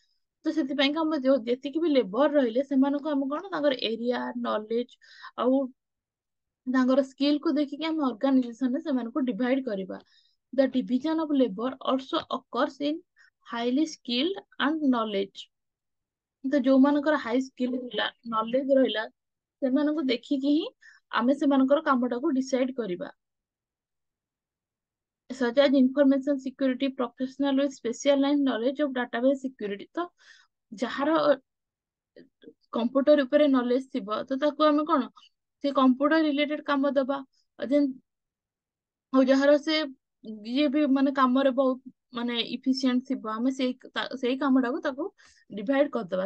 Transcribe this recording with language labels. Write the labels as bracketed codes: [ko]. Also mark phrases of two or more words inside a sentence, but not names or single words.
[or] ତ ସେଥିପାଇଁକା ଆମର ଯୋଉ ଯେତିକି ବି ଲେବର ରହିଲେ ସେମାନଙ୍କୁ ଆମେ କଣ ତାଙ୍କର ଏରିଆ, ନଲେଜ ଆଉ ତାଙ୍କର ସ୍କିଲ କୁ ଦେଖିକି ଆମେ ଅର୍ଗାନାଇଜେସନରେ ସେମାନଙ୍କୁ ଡିଭାଇଡ କରିବା। [en] The division of labour also occurs in highly skilled and knowledge. [or] ତ ଯୋଉମାନଙ୍କର [en] high skill [or] ରହିଲା, ନଲେଜ ରହିଲା, ସେମାନଙ୍କୁ ଦେଖିକି ହିଁ ଆମେ ସେମାନଙ୍କର କାମଟାକୁ ଡିସାଇଡ କରିବା। [en] such as information security professional with specialized knowledge of database security। [or] ତ ଯାହାର କମ୍ପ୍ୟୁଟର ଉପରେ ନଲେଜ ଥିବ ତ ତାକୁ ଆମେ କଣ ସେ [en] computer related [or] କାମ ଦବା, ଆଉ ଯାହାର ସେ ଯିଏ ବି ମାନେ କାମରେ ବହୁତ ମାନେ ଇଫିସିଏଣ୍ଟ ଥିବ, ଆମେ ସେଇ କାମଟାକୁ ତାକୁ ଡିଭାଇଡ କରିଦବା।